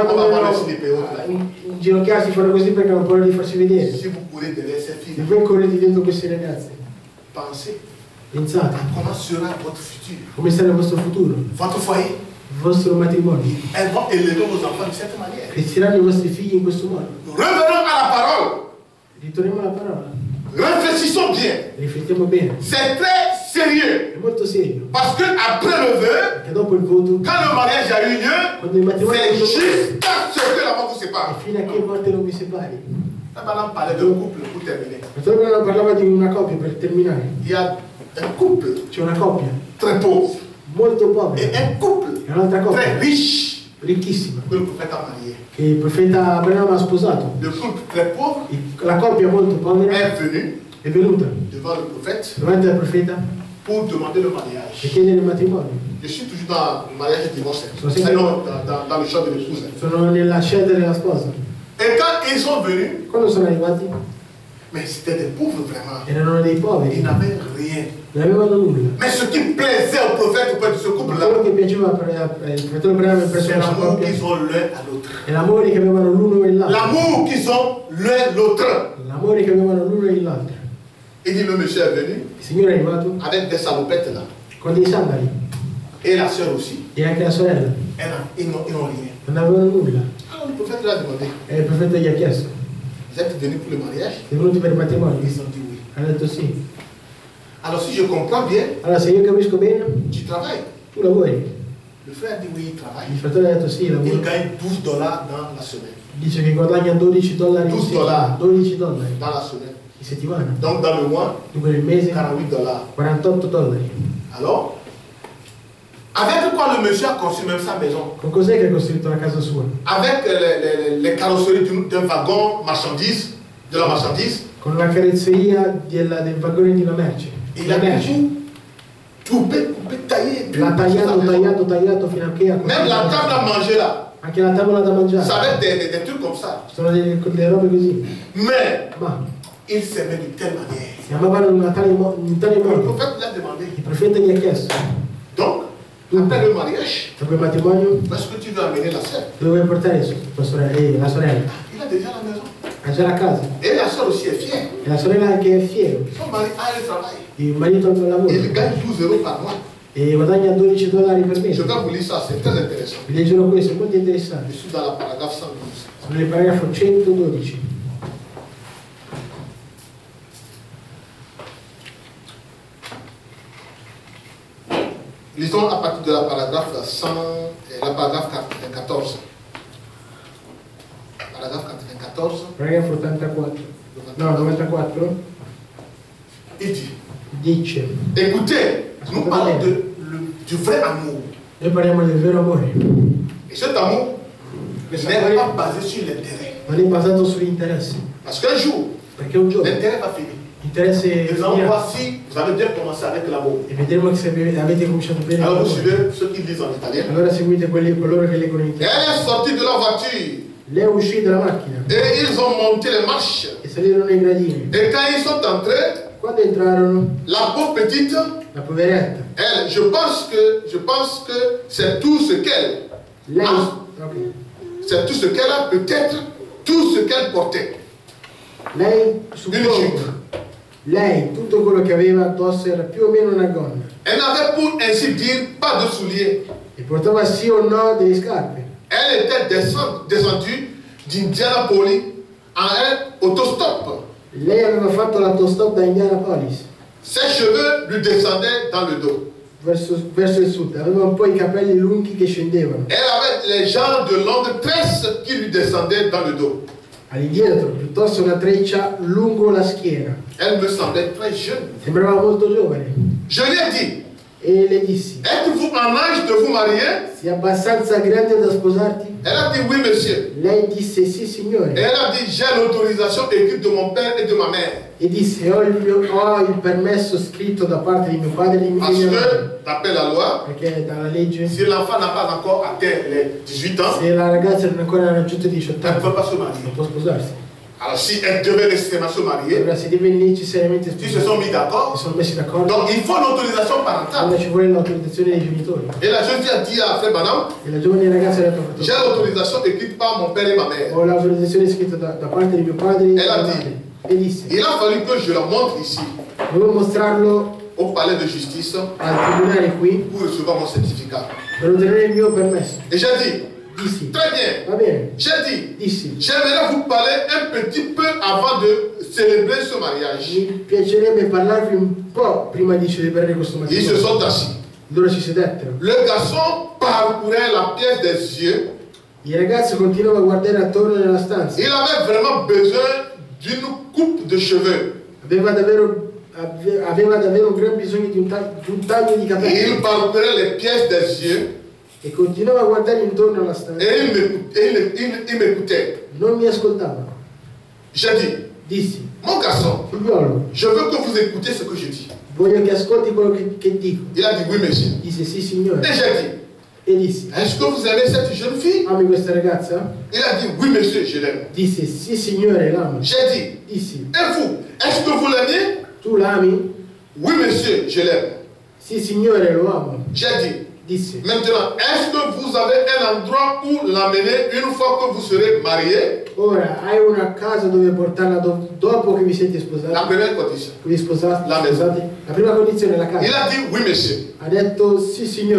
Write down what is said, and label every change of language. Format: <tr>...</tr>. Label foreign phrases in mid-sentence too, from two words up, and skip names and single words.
<it>quando</it> <fr>va voir</fr> <it>vogliono</it> <fr>les CDPO là.</fr> <it>inginocchiarsi fanno così perché hanno paura di farsi vedere.</it> <fr>Si vous courez derrière ces</fr> <it>Se</it> <fr>filles,</fr> <it>voi correte dentro queste ragazze,</it> <fr>pensez</fr> <it>pensate</it> <fr>comment sera votre futur,</fr> <it>come sarà il vostro futuro,</it> <fr>votre foyer.</fr> <it>il vostro matrimonio.</it> <fr>Elles vont élever vos enfants de cette manière.</fr> <it>Cresceranno i vostri figli in questo modo.</it> <fr>Revenons à la parole.</fr> <it>Ritorniamo alla parola,</it> <fr>Réfléchissons bien.</fr> <it>riflettiamo bene.</it> <fr>C'est très sérieux.</fr> <it>È molto serio,</it> <fr>Parce que après le vœu,</fr> <it>perché dopo il voto,</it> <fr>quand le mariage a eu lieu,</fr> <it>quando il matrimonio</it> <fr>c'est</fr> <it>è stato</it> <fr>jusqu'à ce que la mort vous</fr> <it>e</it> <fr>sépare.</fr> <it>fino a che morte non vi separi.</it> <fr>Maintenant, parlait de couple pour terminer.</fr> <it>Fratello parlava di una coppia per terminare.</it> <fr>Il y a un couple</fr> <it>C'è una coppia</it> <fr>très pauvre</fr> <it>molto</it> <fr>et</fr> <it>povera</it> <fr>un couple</fr> <it>e un'altra</it> <fr>très</fr> <it>coppia</it> <fr>riche</fr> <it>ricchissima</it> <fr>que le prophète a marié.</fr> <it>che il profeta Abramo ha sposato.</it> <fr>Le couple très pauvre</fr> <it>La coppia molto povera</it> <fr>est venu</fr> <it>è venuta</it> <fr>devant le prophète</fr> <it>davanti al profeta</it> <fr>pour demander le</fr> <it>per</it> <fr>mariage.</fr> <it>chiedere il matrimonio.</it> <fr>Je suis toujours dans le mariage et divorce.</fr> <it>Sì.</it> <fr>Non, dans le champ de l'épouse.</fr> <it>Sono nella scelta della sposa.</it> <fr>Et quand ils sont venus,</fr> <it>Quando sono arrivati</it> <fr>mais c'était des pauvres vraiment.</fr> <it>erano dei</it> <fr>Ils</fr> <it>poveri,</it> <fr>n'avaient rien.</fr> <it>non avevano nulla.</it> <fr>Mais ce qui plaisait au prophète auprès de ce</fr> <it>Ma</it> <fr>couple-là,</fr> <it>quello che piaceva il fratello Abramo</it> <fr>c'est</fr> <it>presso questa</it> <fr>l'amour</fr> <it>coppia</it> <fr>qu'ils ont l'un à l'autre.</fr> <it>è l'amore che avevano l'uno e l'altro.</it> <fr>L'amour qu'ils ont l'un l'autre.</fr> <it>L'amore che avevano l'uno e l'altro.</it> <fr>Il dit, le monsieur est venu</fr> <it>Il Signore è arrivato</it> <fr>avec des salopettes là.</fr> <it>con dei sandali</it> <fr>Et la sœur aussi.</fr> <it>e anche la sorella.</it> <fr>Ils n'ont rien.</fr> <it>Non avevano nulla.</it> <fr>Alors le prophète lui a demandé,</fr> <it>E il profeta gli ha chiesto:</it> <fr>vous êtes venus pour le mariage?</fr> <it>sei venuti per il matrimonio?</it> <fr>Ils ont dit oui.</fr> <it>Ha detto sì.</it> <fr>Alors si je comprends bien,</fr> <it>Allora, se io capisco bene,</it> <fr>tu travailles.</fr> <it>tu lavori.</it> <fr>Le frère a dit oui, il travaille.</fr> <it>Il fratello ha detto sì,</it> <fr>Il</fr> <it>lavoro.</it> <fr>gagne $12 dans la semaine.</fr> <it>Dice che guadagna $12 in $12. settimana. $12</it> <fr>Dans la semaine.</fr> <it>in settimana.</it> <fr>Donc dans le mois,</fr> <it>Dunque nel mese $48. $48.</it> <fr>Alors, avec quoi le monsieur a construit même sa maison?</fr> <it>Con cos'è che ha costruito la casa sua?</it> <fr>Avec les carrosseries d'un wagon marchandise, de la marchandise.</fr> <it>Con la carrozzeria del vagone di una merce.</it> <fr>Il</fr> <it>La</it> <fr>a</fr> <it>merce.</it> <fr>tout coupé, taillé.</fr> <it>L'ha tagliato fino a che ha</it> <fr>Même la table à manger là,</fr> <it>anche la tavola da mangiare.</it> <fr>ça va être des trucs comme ça.</fr> <it>Sono delle robe così.</it> <fr>Mais</fr> <it>Ma</it> <fr>il s'aimait de telle manière.</fr> <it>si amavano in tale</it> <fr>Le</fr> <it>modo.</it> <fr>prophète lui a demandé.</fr> <it>Il profeta gli ha chiesto:</it> <fr>Donc, après le mariage,</fr> <it>dopo il matrimonio,</it> <fr>est-ce que tu veux amener la sœur?</fr> <it>dove vuoi portare tua sorella? La sorella.</it> <fr>Il a déjà la maison.</fr> <it>Ha già la casa.</it> <fr>Et la sœur aussi est fière.</fr> <it>E la sorella anche è fiero.</it> <fr>Son mari a le travail.</fr> <it>Il marito non lavora.</it> <fr>Il gagne 12 € par mois.</fr> <it>E guadagna $12 per</it> <fr>Je</fr> <it>mese.</it> <fr>vais vous lire ça, c'est très intéressant.</fr> <it>Vi leggerò questo, è molto interessante.</it> <fr>Je suis dans la paragraphe 112.</fr> <it>Sono nel paragrafo 112.</it> <fr>Lisons à partir de la paragraphe 100, la paragraphe 94. Paragraphe 94.</fr> <it>Paragrafo 84. No, 94.</it> <fr>Il dit,</fr> <it>Dice:</it> <fr>écoutez, nous parlons du vrai amour.</fr> <it>noi parliamo del vero amore.</it> <fr>Et cet amour n'est pas basé sur l'intérêt.</fr> <it>Non è basato sugli interessi.</it> <fr>Parce qu'un jour,</fr> <it>Perché un giorno</it> <fr>l'intérêt va finir.</fr> <it>interessa</it> <fr>Nous allons voir si vous avez bien commencé avec l'amour.</fr> <it>e vedremo se avete cominciato bene.</it> <fr>Alors vous suivez ceux qui disent en italien.</fr> <it>Allora seguite coloro che leggono in italiano.</it> <fr>Elle est sortie de la voiture</fr> <it>Lei è uscita dalla macchina</it> <fr>et ils ont monté les marches.</fr> <it>e salirono nei gradini.</it> <fr>Et quand ils sont entrés,</fr> <it>Quando entrarono,</it> <fr>la pauvre petite,</fr> <it>la poveretta,</it> <fr>elle, je pense que c'est tout ce qu'elle</fr> <it>lei,</it> <fr>a.</fr> <it>ok.</it> <fr>C'est tout ce qu'elle a, peut-être tout ce qu'elle portait.</fr> <it>Lei, suppongo, lei, tutto quello che aveva addosso era più o meno una gonna</it> <fr>Elle n'avait pour ainsi dire pas de souliers.</fr> <it>e portava sì o no delle scarpe.</it> <fr>Elle était descendue d'Indianapolis en un autostop.</fr> <it>Lei aveva fatto l'autostop da Indianapolis</it> <fr>Ses cheveux lui descendaient dans le dos.</fr> <it>verso il sud, aveva un po' i capelli lunghi che scendevano</it> <fr>Elle avait les genres de longues tresses qui lui descendaient dans le dos.</fr> <it>all'indietro, piuttosto una treccia lungo la schiena.</it> <fr>Elle me semblait très jeune.</fr> <it>Sembrava molto giovane</it> <fr>Je lui ai dit,</fr> <it>e le dissi:</it> <fr>êtes-vous en âge de vous marier?</fr> <it>sei abbastanza grande da sposarti?</it> <fr>Elle a dit oui, monsieur.</fr> <it>Lei disse sì</it> <fr>Et</fr> <it>signore</it> <fr>elle a dit, j'ai l'autorisation écrite de mon père et de ma mère.</fr> <it>e disse ho il permesso scritto da parte di mio padre e di</it> <fr>Parce</fr> <it>mia madre,</it> <fr>que, d'après la loi,</fr> <it>perché dalla legge</it> <fr>si l'enfant n'a pas encore atteint les 18 ans,</fr> <it>se la ragazza non ancora raggiunto i 18</it> <fr>elle ne</fr> <it>anni</it> <fr>peut pas se</fr> <it>non</it> <fr>marier.</fr> <it>può sposarsi.</it> <fr>Alors si elle devait nécessairement se marier,</fr> <it>Allora si deve necessariamente</it> <fr>s'ils se sont</fr> <it>sposare,</it> <fr>mis</fr> <it>si</it> <fr>d'accord,</fr> <it>sono messi d'accordo,</it> <fr>donc il faut l'autorisation parentale.</fr> <it>allora ci vuole l'autorizzazione dei genitori</it> <fr>Et la jeune fille a dit à Frère Branham,</fr> <it>e la giovane ragazza le ha detto:</it> <fr>j'ai l'autorisation écrite par mon père et ma mère.</fr> <it>ho l'autorizzazione scritta da parte di mio padre e di E la mia di- madre. E disse:</it> <fr>Il a fallu que je la montre ici,</fr> <it>devo mostrarlo</it> <fr>au palais de justice,</fr> <it>al tribunale qui</it> <fr>pour recevoir mon certificat.</fr> <it>per ottenere il mio permesso.</it> <fr>Et j'ai dit,</fr> <it>Dissi:</it> <fr>très bien.</fr> <it>va bene.</it> <fr>J'ai dit,</fr> <it>Dissi:</it> <fr>j'aimerais vous parler un petit peu avant de célébrer ce mariage.</fr> <it>mi piacerebbe parlarvi un po' prima di celebrare questo</it> <fr>Ils se</fr> <it>matrimonio.</it> <fr>sont assis.</fr> <it>Loro ci sedettero.</it> <fr>Le garçon parcourait la pièce des yeux.</fr> <it>Il ragazzo continuava a guardare attorno nella stanza.</it> <fr>Il avait vraiment besoin d'une coupe de cheveux.</fr> <it>Aveva davvero un gran bisogno di un taglio di</it> <fr>Et</fr> <it>capelli.</it> <fr>il parcourait les pièces des yeux</fr> <it>E continuava a guardare intorno alla stanza.</it> <fr>et il m'écoutait.</fr> <it>Non mi ascoltava.</it> <fr>J'ai dit,</fr> <it>Dissi:</it> <fr>mon garçon,</fr> <it>figliolo,</it> <fr>je veux que vous écoutiez ce que je dis.</fr> <it>voglio che ascolti quello che dico.</it> <fr>Il a dit oui, monsieur.</fr> <it>Disse: sì signore.</it> <fr>Et j'ai dit,</fr> <it>E dissi:</it> <fr>est-ce que vous aimez cette jeune fille?</fr> <it>ami questa ragazza?</it> <fr>Il a dit oui, monsieur, je l'aime.</fr> <it>Disse: sì signore, l'amo.</it> <fr>J'ai dit,</fr> <it>Dissi:</it> <fr>et vous, est-ce que vous l'aimez?</fr> <it>tu l'ami?</it> <fr>Oui, monsieur, je l'aime.</fr> <it>Sì signore, lo amo.</it> <fr>J'ai dit,</fr> <it>Disse:</it> <fr>maintenant, est-ce que vous avez un endroit où l'amener une fois que vous serez mariés?</fr> <it>ora hai una casa dove portarla dopo che vi siete</it> <fr>La</fr> <it>sposati?</it> <fr>première condition.</fr> <it>Che vi sposate? La Sposati? La prima condizione è la</it> <fr>Il</fr> <it>casa.</it> <fr>a dit oui, monsieur.</fr> <it>Ha detto: sì signore.</it>